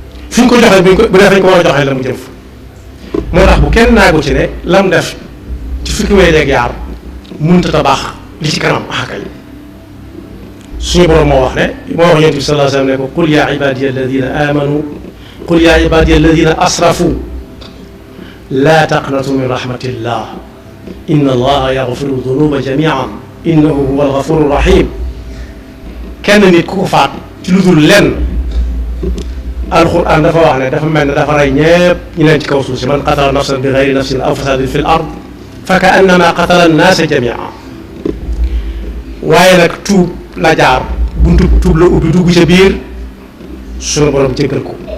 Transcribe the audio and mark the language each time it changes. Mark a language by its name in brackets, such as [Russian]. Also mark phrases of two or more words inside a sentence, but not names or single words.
[Wolof] Suñ ko joxee, buñ ko, bu dee fañ ko war a joxee la, mu jëm fa. Moo tax bu kenn naagu ci ne lam def ci fukki weer ak yaar mënut a baax li ci kanam, ah kay. Suñu Borom moo wax ne, moo wax Yonent bi [Arabic] صلى الله عليه وسلم [Wolof] ne ko, [Arabic] "قل يا عبادي الذين آمنوا قل يا عبادي الذين أسرفوا لا تقنطوا من رحمة الله إن الله يغفر الذنوب جميعا إنه هو الغفور الرحيم." [Wolof] Kenn nit ku ko faat ci lu dul lenn, Alxuraan dafa wax ne dafa mel ne dafa rey ñépp ñu leen ci kaw suuf si. [Arabic] "من قتل نفسا بغير نفس أو فساد في الأرض فكأنما قتل الناس جميعا." [Wolof] Waaye nag tuub la jaar, buntu tuub la ubbi, dugg ca biir, sunu Borom jéggal ko.